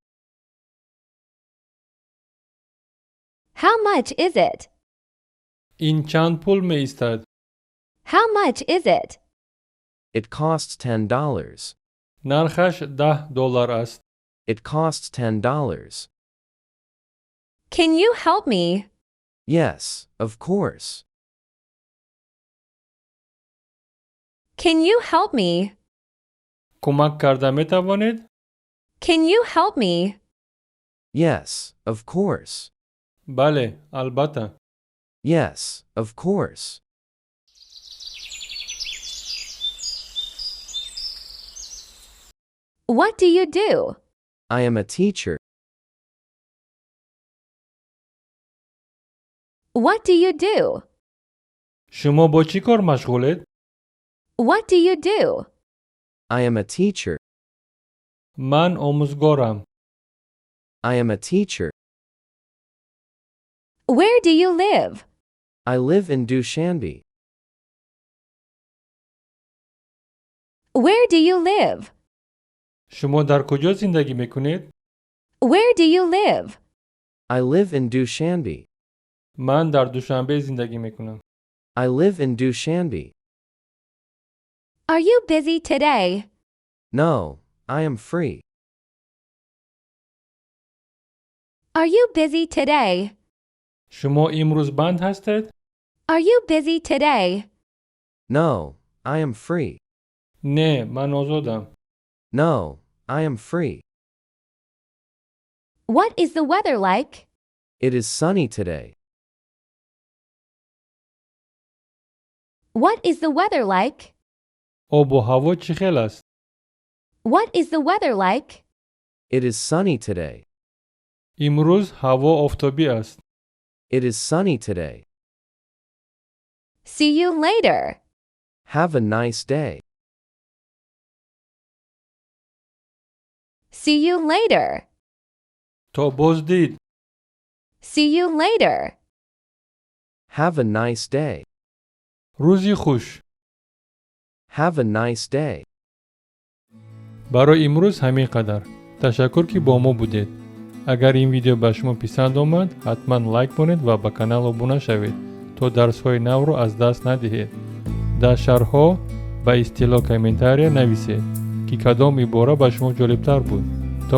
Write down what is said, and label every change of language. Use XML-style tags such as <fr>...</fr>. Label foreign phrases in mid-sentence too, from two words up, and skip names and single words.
<en>How much is it?</en> <tg>ин чанд пул меистад?</tg> <en>How much is it? It costs $10.</en> <tg>нархаш $10 аст.</tg> <en>It costs $10. Can you help me? Yes, of course. Can you help me?</en> <tg>кӯмак карда метавонед?</tg> <en>Can you help me? Yes, of course.</en> <tg>бале, албатта.</tg> <en>Yes, of course. What do you do? I am a teacher. What do you do?</en> <tg>шумо бо чӣ кор машғулед?</tg> <en>What do you do? I am a teacher.</en> <tg>ман омӯзгорам.</tg> <en>I am a teacher. Where do you live? I live in Dushanbe. Where do you live?</en> <tg>шумо дар куҷо зиндагӣ мекунед?</tg> <en>Where do you live? I live in Dushanbe.</en> <tg>ман дар душанбе зиндагӣ мекунам.</tg> <en>I live in Dushanbe. Are you busy today? No, I am free. Are you busy today?</en> <tg>шумо имрӯз банд ҳастед?</tg> <en>Are you busy today? No, I am free.</en> <tg>Не, ман озодам.</tg> <en>No, I am free. What is the weather like? It is sunny today. What is the weather like?</en> <tg>об و ҳаво чӣ хел аст?</tg> <en>What is the weather like? It is sunny today.</en> <tg>имрӯз ҳаво офтобӣ аст.</tg> <en>It is sunny today. See you later. Have a nice day. See you later.</en> <tg>то боздид.</tg> <en>See you later. Have a nice day.</en> <tg>рӯзи хуш.</tg> <en>Have a nice day.</en> <tg>барои имрӯз ҳамин қадар. ташаккур ки бо мо будед. агар ин видео ба шумо писанд омад ҳатман лайк монед ва ба канал обуна шавед то дарсҳои навро аз даст надиҳед. дар шарҳҳо ба истилоҳ комментария нависед ки кадом ибора ба шумо ҷолибтар буд.</tg>